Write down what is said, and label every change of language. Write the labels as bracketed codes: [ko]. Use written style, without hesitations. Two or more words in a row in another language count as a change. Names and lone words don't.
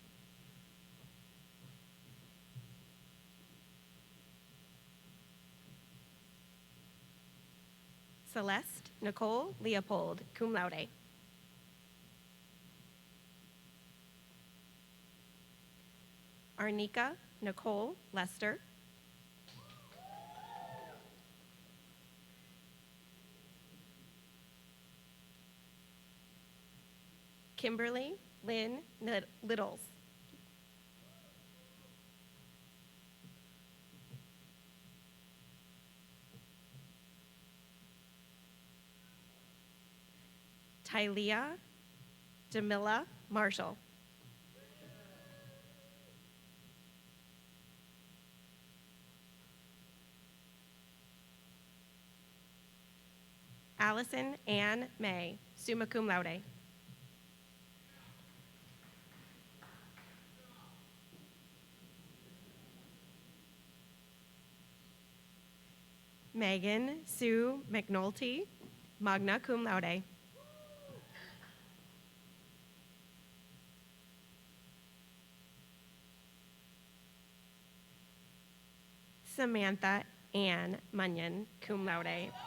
[en] Celeste Nicole Leopold, [la] cum laude. [en] Arnika Nicole Lester. Kimberly Lynn Littles. Tylea Jamila Marshall. Allison Ann May, [la] summa cum laude. [en] Megan Sue McNulty, [la] magna cum laude. [en] Samantha Ann Munyon, [la] cum laude.